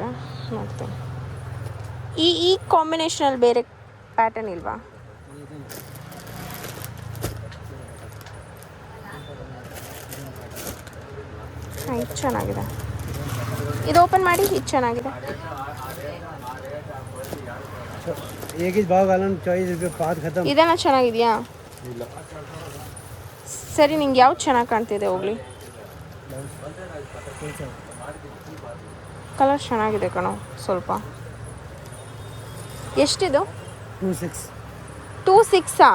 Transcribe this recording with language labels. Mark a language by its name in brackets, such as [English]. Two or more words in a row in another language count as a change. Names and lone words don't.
[Kannada] ಮತ್ತು ಈ ಕಾಂಬಿನೇಷನಲ್ಲಿ ಬೇರೆ ಪ್ಯಾಟರ್ನ್ ಇಲ್ವಾ? ಇದು ಚೆನ್ನಾಗಿದೆ. ಇದು ಓಪನ್ ಮಾಡಿ. ಇದು ಚೆನ್ನಾಗಿದೆ. [Hindi] एक ही भाव वाला 24 रुपये पाद खत्म. [Kannada] ಇದೆಲ್ಲ ಚೆನ್ನಾಗಿದೆಯಾ? ಸರಿ, ನಿಂಗೆ ಯಾವ್ದು ಚೆನ್ನಾಗಿ ಕಾಣ್ತಿದೆ ಹೋಗ್ಲಿ. ಕಲರ್ ಚೆನ್ನಾಗಿದೆ ಕಣೋ ಸ್ವಲ್ಪ. ಎಷ್ಟಿದು? 26 26ಆ?